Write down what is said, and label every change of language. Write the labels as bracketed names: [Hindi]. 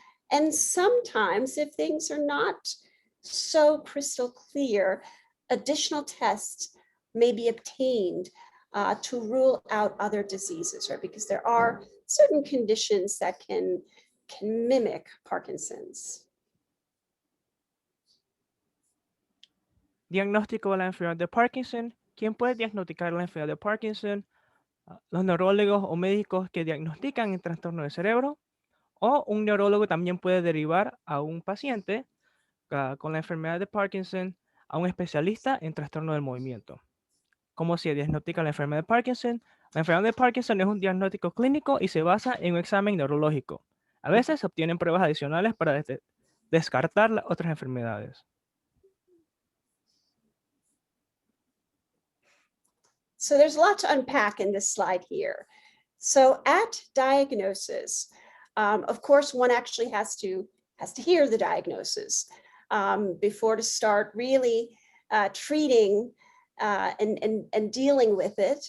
[English] And sometimes, if things are not so crystal clear, additional tests may be obtained to rule out other diseases, right? Because there are certain conditions that can mimic Parkinson's. [Spanish] Diagnóstico de la enfermedad de Parkinson. ¿Quién puede diagnosticar la enfermedad de Parkinson? Los neurólogos o médicos que diagnostican el trastorno del cerebro, o un neurólogo también puede derivar a un paciente con la enfermedad de Parkinson a un especialista en trastorno del movimiento. ¿Cómo se diagnostica la enfermedad de Parkinson? La enfermedad de Parkinson es un diagnóstico clínico y se basa en un examen neurológico. A veces se obtienen pruebas adicionales para descartar las otras enfermedades. [English] So there's a lot to unpack in this slide here. So at diagnosis, of course, one actually has to hear the diagnosis before to start really treating and dealing with it.